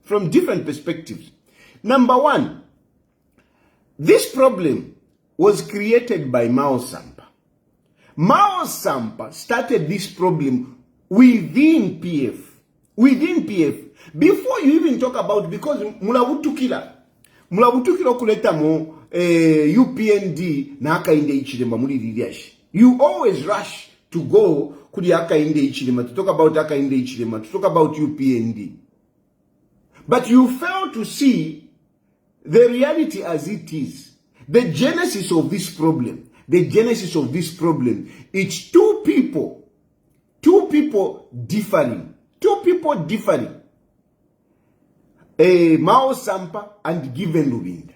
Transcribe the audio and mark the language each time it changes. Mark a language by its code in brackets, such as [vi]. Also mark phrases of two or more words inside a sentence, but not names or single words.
[en] Number one, this problem was created by Mao Sampa. Mao Sampa started this problem within PF. Before you even talk about, because [bem] mulabutukila kuleta mo UPND na Hakainde Ichilema muri lidiashi. [en] You always rush to go kudi Hakainde Ichilema, to talk about Hakainde Ichilema, to talk about UPND. But you fail to see the reality as it is. The genesis of this problem. It's two people differing. Mao Sampa and Given Lubinda.